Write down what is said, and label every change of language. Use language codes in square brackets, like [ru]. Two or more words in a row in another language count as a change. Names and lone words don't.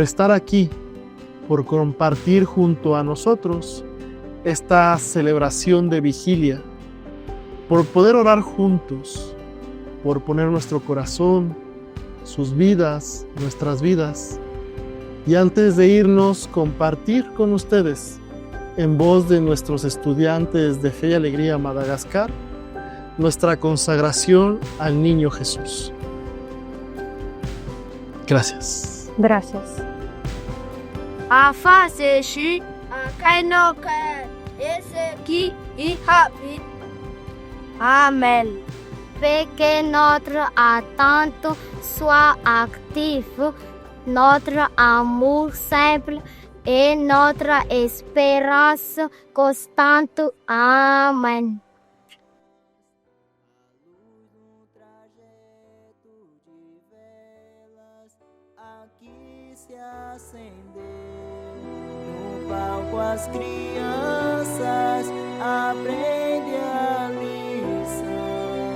[es] estar aquí, por compartir junto a nosotros esta celebración de vigilia, por poder orar juntos, por poner nuestro corazón, sus vidas, nuestras vidas, y antes de irnos, compartir con ustedes, en voz de nuestros estudiantes de Fe y Alegría Madagascar, nuestra consagración al Niño Jesús. Gracias. Gracias. Afa se shi kaino ka ese ki y habit. [fr] Amen. Fais que notre attente soit actif, notre amour simple et notre espérance constante. Amen. [pt] No palco as crianças aprendem a lição,